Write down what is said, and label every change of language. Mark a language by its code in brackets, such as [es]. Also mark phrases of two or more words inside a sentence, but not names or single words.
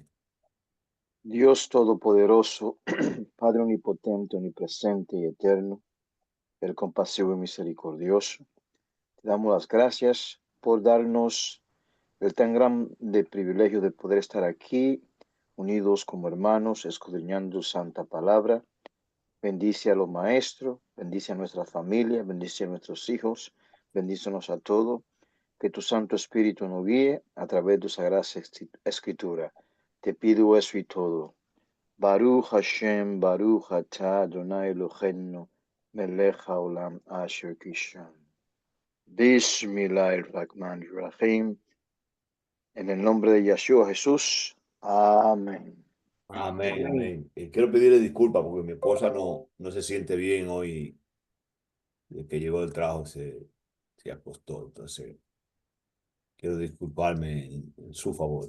[es] Dios Todopoderoso, Padre Omnipotente, Omnipresente y Eterno, el compasivo y misericordioso, te damos las gracias por darnos el tan grande privilegio de poder estar aquí, unidos como hermanos, escudriñando santa palabra. Bendice a los maestros, bendice a nuestra familia, bendice a nuestros hijos, bendícenos a todos. Que tu Santo Espíritu nos guíe a través de tu sagrada escritura. Te pido eso y todo. [he] ברוך השם ברוך אתה אדני אלהינו מלך העולם אשר קישם. [ar] بسم الله الرحمن الرحيم. [es] En el nombre de Yeshua Jesús. Amén. Amén, Amén. amén. Quiero pedirle disculpas porque mi esposa no se siente bien hoy, desde que llegó del trabajo se acostó, entonces quiero disculparme en su favor.